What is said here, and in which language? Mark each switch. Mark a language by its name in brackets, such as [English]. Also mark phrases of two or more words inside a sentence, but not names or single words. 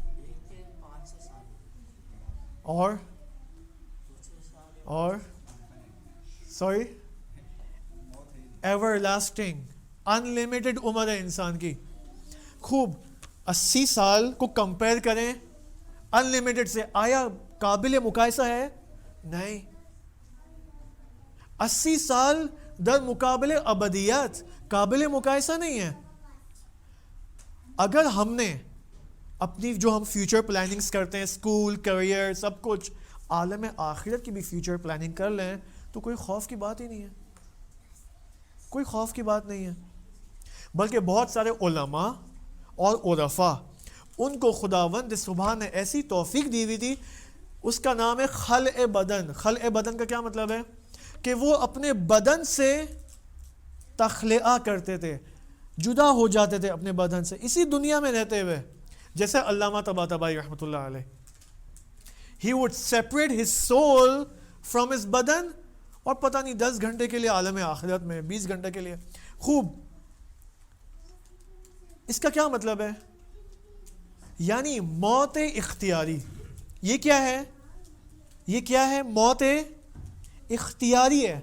[Urdu] اور سوری، [English] ever lasting, [Urdu] انلمیٹڈ عمر ہے انسان کی. خوب، 80 سال کو کمپیئر کریں انلمیٹڈ سے، آیا قابل مقایسہ ہے؟ نہیں. 80 سال در مقابل ابدیت قابل مقایسہ نہیں ہے. اگر ہم نے اپنی جو ہم [English] future plannings [Urdu] کرتے ہیں، اسکول، کیریئر، سب کچھ، عالم آخرت کی بھی [English] future planning [Urdu] کر لیں تو کوئی خوف کی بات ہی نہیں ہے، کوئی خوف کی بات نہیں ہے. بلکہ بہت سارے علماء اور عرفاء، ان کو خداوند سبحان نے ایسی توفیق دی ہوئی تھی، اس کا نام ہے خلع بدن. خلع بدن کا کیا مطلب ہے؟ کہ وہ اپنے بدن سے تخلیہ کرتے تھے، جدا ہو جاتے تھے اپنے بدن سے اسی دنیا میں رہتے ہوئے. جیسے علامہ طباطبائی رحمۃ اللہ علیہ، [English] he would separate his soul from his [Urdu] بدن، اور پتہ نہیں 10 گھنٹے کے لیے عالم آخرت میں، 20 گھنٹے کے لیے. خوب، اس کا کیا مطلب ہے؟ یعنی موت اختیاری. یہ کیا ہے؟ یہ کیا ہے؟ موت اختیاری ہے.